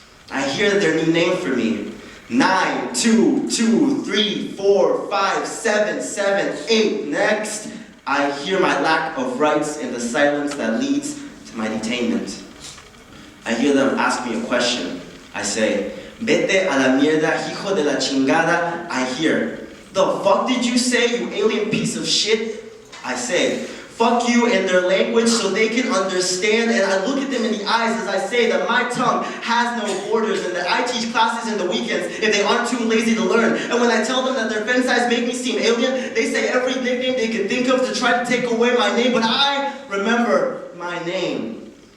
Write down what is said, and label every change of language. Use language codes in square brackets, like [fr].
[en] I hear their new name for me. 9, 2, 2, 3, 4, 5, 7, 7, 8. Next, I hear my lack of rights in the silence that leads to my detainment. I hear them ask me a question. I say, [es] vete a la mierda, hijo de la chingada. [en] I hear, the fuck did you say, you alien piece of shit? I say, fuck you in their language so they can understand, and I look at them in the eyes as I say that my tongue has no borders and that I teach classes in the weekends if they aren't too lazy to learn. And when I tell them that their fen size make me seem alien, they say every nickname they can think of to try to take away my name, but I remember my name.